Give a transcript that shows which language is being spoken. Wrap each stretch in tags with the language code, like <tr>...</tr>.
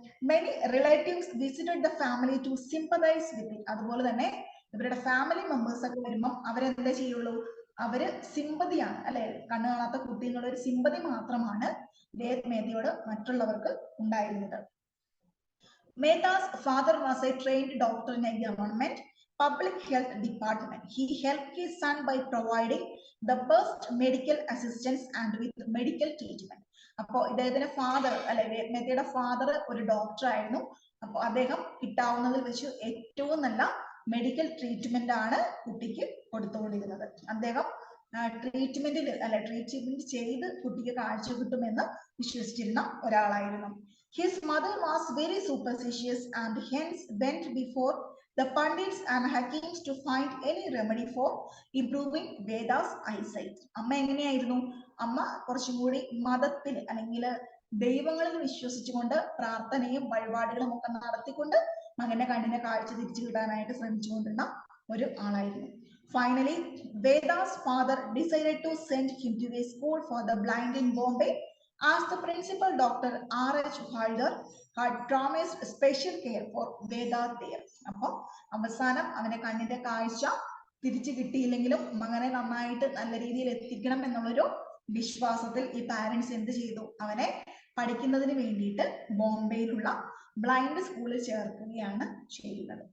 <en>Many relatives visited the family to sympathise with it.</en> <ml>അതുപോലെ തന്നെ ഇവരുടെ ഫാമിലി മെമ്പേഴ്സ് ഒക്കെ വരുമ്പോൾ അവരെന്താ ചെയ്യുള്ളൂ? അവര് സിമ്പതിയാണ് അല്ലെ, കണ്ണു കാണാത്ത കുട്ടി എന്നുള്ള ഒരു സിമ്പതി മാത്രമാണ് വേദ് മേത്തയോട് മറ്റുള്ളവർക്ക് ഉണ്ടായിരുന്നത്.</ml> <en>Mehta's father was a trained doctor in a government public health department. He helped his son by providing the best medical assistance and with medical treatment.</en> <ml>അപ്പോൾ ഇദ്ദേഹത്തിന്റെ ഫാദർ അല്ലെ, മേത്തയുടെ ഫാദർ ഒരു ഡോക്ടർ ആയിരുന്നു. അപ്പോൾ അദ്ദേഹം കിട്ടാവുന്നതിൽ വെച്ച് ഏറ്റവും നല്ല മെഡിക്കൽ ട്രീറ്റ്മെന്റ് ആണ് കുട്ടിക്ക് കൊടുത്തുകൊണ്ടിരുന്നത്. അദ്ദേഹം ട്രീറ്റ്മെന്റിൽ അല്ലെ, ട്രീറ്റ്മെന്റ് ചെയ്ത് കുട്ടിക്ക് കാഴ്ച കിട്ടുമെന്ന് വിശ്വസിച്ചിരുന്ന ഒരാളായിരുന്നു.</ml> <en>His mother was very superstitious and hence went before the Pandits and Hakims to find any remedy for improving Veda's eyesight.</en> <ml>അമ്മ എങ്ങനെയായിരുന്നു? അമ്മ കുറച്ചും കൂടി മതത്തിൽ അല്ലെങ്കിൽ ദൈവങ്ങളിൽ വിശ്വസിച്ചുകൊണ്ട് പ്രാർത്ഥനയും വഴിപാടുകളും ഒക്കെ നടത്തിക്കൊണ്ട് മകന്റെ കണ്ണിന്റെ കാഴ്ച തിരിച്ചു കിട്ടാനായിട്ട് ശ്രമിച്ചുകൊണ്ടിരുന്ന ഒരു ആളായിരുന്നു.</ml> <en>Finally, Veda's father decided to send him to a school for the blind in Bombay, as the principal Dr. R.H. Halder had promised special care for Veda there.</en> <ml>അപ്പോൾ അവസാനം അവന്റെ കണ്ണിന്റെ കാഴ്ച തിരിച്ചു കിട്ടിയില്ലെങ്കിലും മകനെ നന്നായിട്ട് നല്ല രീതിയിൽ എത്തിക്കണം എന്നുള്ളൊരു വിശ്വാസത്തിൽ ഈ പാരന്റ്സ് എന്ത് ചെയ്തു? അവനെ പഠിക്കുന്നതിന് വേണ്ടിയിട്ട് ബോംബെയിലുള്ള ബ്ലൈൻഡ് സ്കൂളിൽ ചേർക്കുകയാണ് ചെയ്യുന്നത്.</ml>